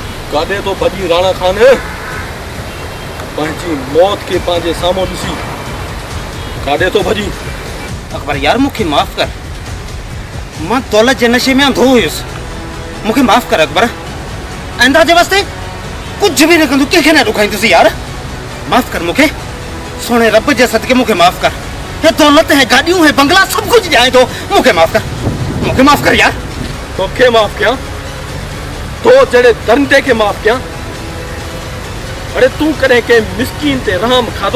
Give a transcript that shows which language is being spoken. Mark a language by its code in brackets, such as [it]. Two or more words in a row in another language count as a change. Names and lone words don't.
[sd] काॾे तो भॼी राणा खान पंहिंजी मौत के पंहिंजे साम्हूं ॾिसी काॾे तो भॼी? अकबर यार मूंखे माफ़ कर, मां दौलत जे नशे में अंधो हुयुसि, मूंखे माफ़ कर अकबर। आइंदा जे वास्ते कुछ भी न कंदो, कंहिंखे न ॾुखाईंदुसि यार। माफ़ कर मूंखे, सोने रब जे सदके मूंखे माफ़ कर। हे दौलत है, गाड़ियूं है, बंगला सब कुछ ॾियां थो, मूंखे माफ़ कर, मूंखे माफ़ कर यार। तोखे माफ़ कयां? तो जड़े दंदे के माफ़ कयां? अरे तू कॾहिं के मिस्कीन ते रहम खाधो?